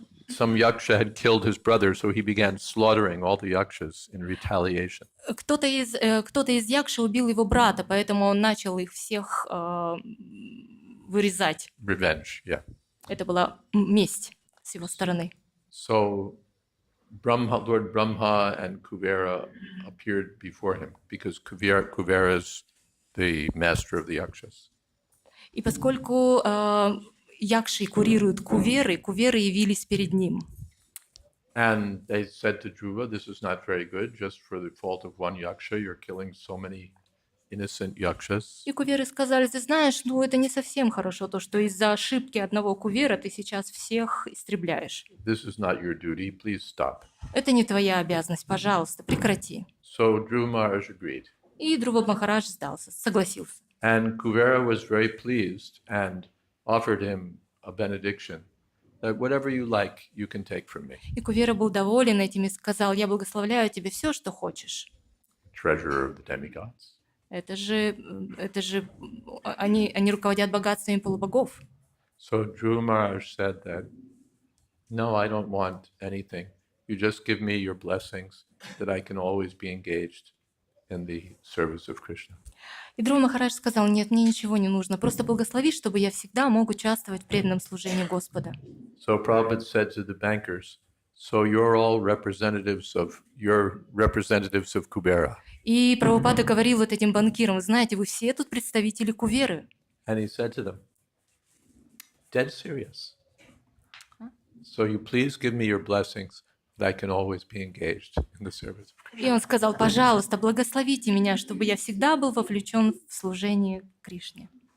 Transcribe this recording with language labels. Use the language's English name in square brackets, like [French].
[English] Some yaksha had killed his brother, so he began slaughtering all the yakshas in retaliation. [Russian] Кто-то из якши убил его брата, поэтому он начал их всех вырезать. [English] Revenge, yeah. [Russian] Это была месть с его стороны. [English] So Lord Brahma and Kuvera appeared before him because Kuvera is the master of the yakshas. [Russian] И поскольку якши курируют куверы явились перед ним. [English] And they said to Dhruva, this is not very good. Just for the fault of one yaksha, you're killing so many innocent yakshas. [Russian] И куверы сказали, ты знаешь, это не совсем хорошо, то, что из-за ошибки одного кувера ты сейчас всех истребляешь. [English] This is not your duty. Please stop. [Russian] Это не твоя обязанность, пожалуйста, прекрати. [English] So Dhruva Maharaj agreed. [Russian] И Dhruva Махарадж сдался, согласился. [English] And Kuvera was very pleased and offered him a benediction that whatever you like, you can take from me. [Russian] И Кувера был доволен этим и сказал, я благословляю тебе все, что хочешь. [English] Treasurer of the demigods. [Russian] Это же они руководят богатствами полубогов. [English] So Dhruva Maharaj said that, no, I don't want anything. You just give me your blessings that I can always be engaged in the service of Krishna. [Russian] И Dhruva Махарадж сказал, нет, мне ничего не нужно, просто благослови, чтобы я всегда мог участвовать в преданном служении Господа. [English] So Prabhupada said to the bankers, so you're all representatives of Kubera. [Russian] И Прабхупада говорил вот этим банкирам, знаете, вы все тут представители Куверы. [English] And he said to them, dead serious. So you please give me your blessings that I can always be engaged in the service of Krishna. [Russian] И он сказал, пожалуйста, благословите меня, чтобы я всегда был вовлечен в служение Кришне.